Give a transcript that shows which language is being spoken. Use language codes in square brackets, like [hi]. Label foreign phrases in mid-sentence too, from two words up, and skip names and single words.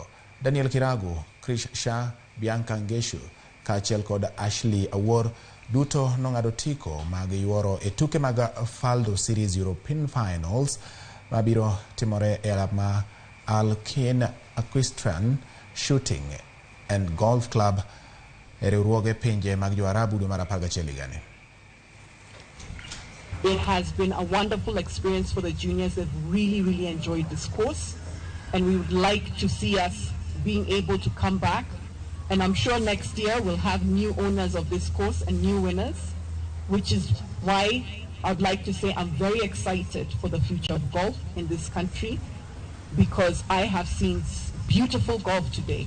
[luo] Daniel Kirago, Krish Shah, Bianca Ngeshu kaachiel kod Ashley Awor duto nong'ado tiko mag yuoro e tuke mag Faldo Series European Finals mabiro timore e alap ma Alkin Equestrian Shooting and Golf Club e riwruoge pinje mag Jo-Arabu dwe mar 11 higani. [en] It has been a wonderful experience for the juniors. They've really enjoyed this course, and we would like to see us being able to come back. And I'm sure next year we'll have new owners of this course and new winners, which is why I'd like to say I'm very excited for the future of golf in this country, because I have seen beautiful golf today.